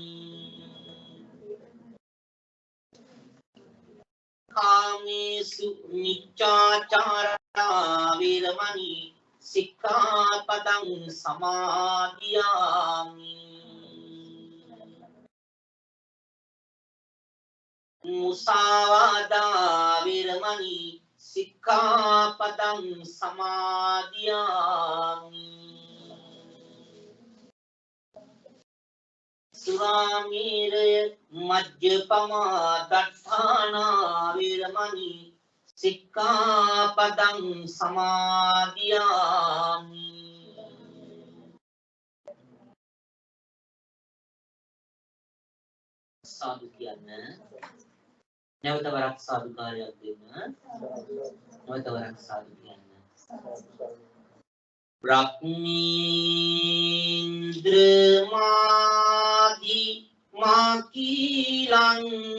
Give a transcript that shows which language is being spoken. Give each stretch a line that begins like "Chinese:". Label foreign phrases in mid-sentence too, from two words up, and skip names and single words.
Pali: कामेषु मिच्छाचारणा वीरमणि सिक्खापदं समादियामि मुसावादा वीरमणि सिक्खापदं समादियामि सुरामेरय मज्जपमा दत्ताना वीरमणि සික්ඛාපදං සමාදියාමි.
Sinhala: සාදු කියන්න. නැවත වරක් සාදුකාරයක් දෙන්න. නැවත වරක් සාදු කියන්න. බ්‍රහ්මීන්ද්‍ර මාදි මාකීලං